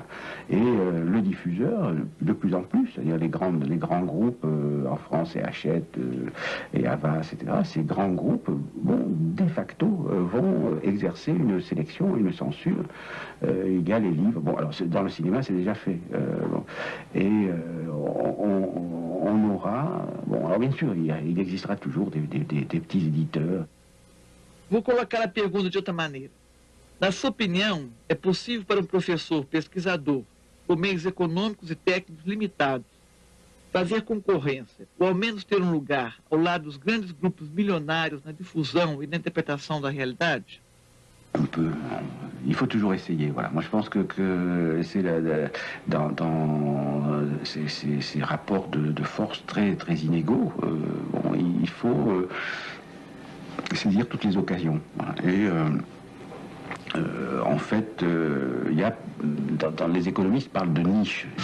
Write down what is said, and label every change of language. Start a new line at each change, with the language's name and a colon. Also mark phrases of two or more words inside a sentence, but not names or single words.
French: Et le diffuseur, de plus en plus, c'est-à-dire les grands groupes, en France, et Hachette, et Havas, etc., ces grands groupes, bon, de facto, vont exercer une sélection, une censure égale les livres. Bon, alors dans le cinéma, c'est déjà fait. Bon. Et on aura... Bon, alors bien sûr, il existera toujours des petits éditeurs.
Portuguese: Vou colocar a pergunta de outra maneira. Na sua opinião, é possível para um professor, pesquisador, por meios econômicos e técnicos limitados, fazer concorrência, ou ao menos ter um lugar ao lado dos grandes grupos milionários na difusão e na interpretação da realidade?
French: Il faut toujours essayer. Voilà. Moi, je pense que c'est dans ces rapports de force très inégaux, bon, il faut saisir toutes les occasions. Voilà. Et en fait, il y a, dans les économistes parlent de niche.